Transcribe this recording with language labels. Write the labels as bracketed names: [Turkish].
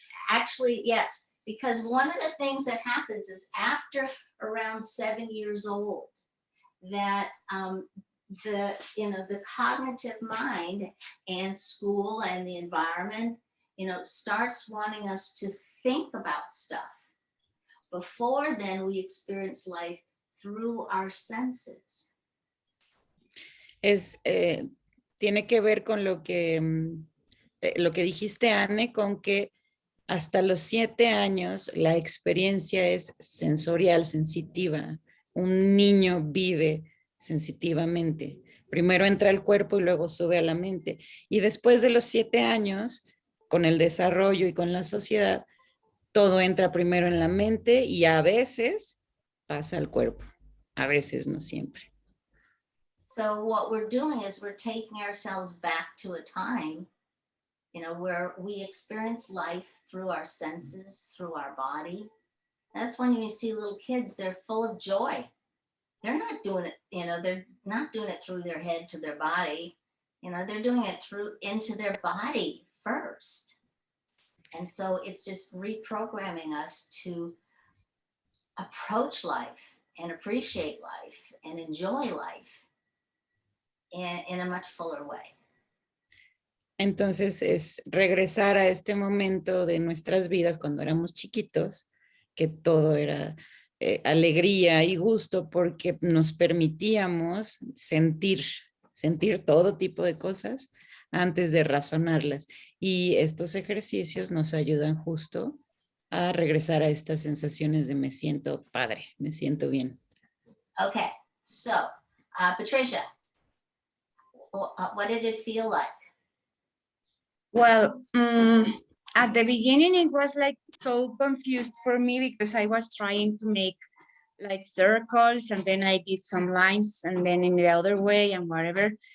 [English] Actually, yes, because one of the things that happens is after around 7 years old, that the cognitive mind and school and the environment, starts wanting us to think about stuff. Before then, we experience life through our senses. [Spanish] Tiene que ver con lo que dijiste, Anne, con que hasta los 7 años la experiencia es sensorial, sensitiva. Un niño vive sensitivamente. Primero entra al cuerpo y luego sube a la mente. Y después de los 7 años, con el desarrollo y con la sociedad, todo entra primero en la mente y a veces pasa al cuerpo. A veces, no siempre. [English] So what we're doing is we're taking ourselves back to a time, where we experience life through our senses, through our body. That's when you see little kids, they're full of joy. They're not doing it, they're not doing it through their head to their body. They're doing it into their body first. And so it's just reprogramming us to approach life and appreciate life and enjoy life in a much fuller way. [Spanish] Entonces es regresar a este momento de nuestras vidas cuando éramos chiquitos, que todo era alegría y gusto porque nos permitíamos sentir todo tipo de cosas antes de razonarlas. Y estos ejercicios nos ayudan justo a regresar a estas sensaciones de me siento padre, me siento bien. [English] Okay, so Patricia, what did it feel like? Well, At the beginning, it was like so confused for me because I was trying to make like circles and then I did some lines and then in the other way and whatever.